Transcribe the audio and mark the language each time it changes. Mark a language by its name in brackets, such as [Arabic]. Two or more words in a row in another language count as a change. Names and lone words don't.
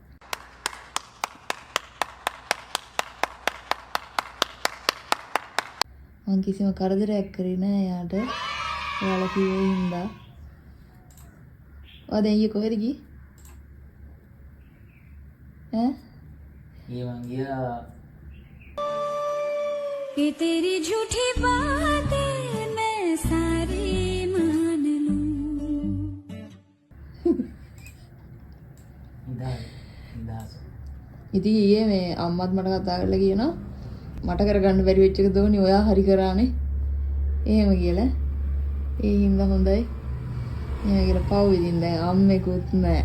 [Sinhala] මං කිසිම කරදරයක් කරේ නෑ යාට. ඔයාලා කිව්වේ හින්දා. ඔයා දැන් ඊයේ කොහෙද ගියේ? ඈ? ये मं गया [Hindi] कि तेरी झूठी बातें मैं सारी मान लूं. [Sinhala] ඉදා ඉතින් ඊයේ මේ අම්මත් මට කතා කරලා කියනවා මට කරගන්න බැරි වෙච්ච එක දෝනි ඔයා හරි කරානේ. එහෙම කියලා. ඒ හින්දා හොඳයි. එහෙම කියලා පව් ඉදින් දැන් අම්මෙකුත් නෑ.